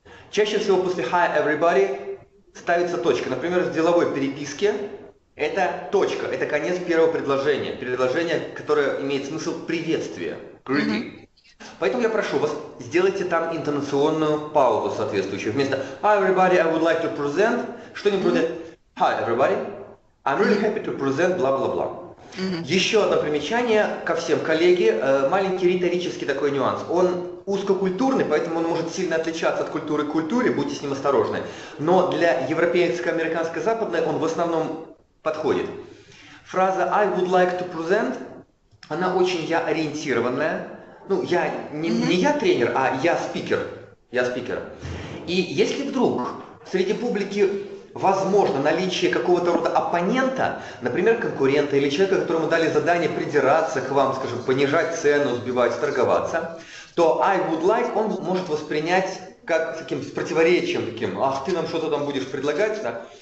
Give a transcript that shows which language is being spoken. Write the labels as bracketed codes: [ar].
[ru] Чаще всего после [en] hi everybody [ru] ставится точка. Например, в деловой переписке это точка, это конец первого предложения. Предложение, которое имеет смысл приветствия. [en] Greeting. [ru] Поэтому я прошу вас, сделайте там интонационную паузу соответствующую. Вместо [en] Hi everybody, I would like to present, [ru] что-нибудь вроде [en] Hi everybody, I'm really happy to present, [ru] бла-бла-бла. Еще одно примечание ко всем, коллеги, маленький риторический такой нюанс. Он узкокультурный, поэтому он может сильно отличаться от культуры к культуре, будьте с ним осторожны. Но для европейско-американской западной он в основном подходит. Фраза [en] I would like to present, [ru] она очень я-ориентированная. Ну, я не я тренер, а я спикер. Я спикер. И если вдруг среди публики возможно наличие какого-то рода оппонента, например, конкурента или человека, которому дали задание придираться к вам, скажем, понижать цену, сбивать, торговаться, то [en] I would like [ru] он может воспринять как таким с противоречием, таким, ах, ты нам что-то там будешь предлагать, да?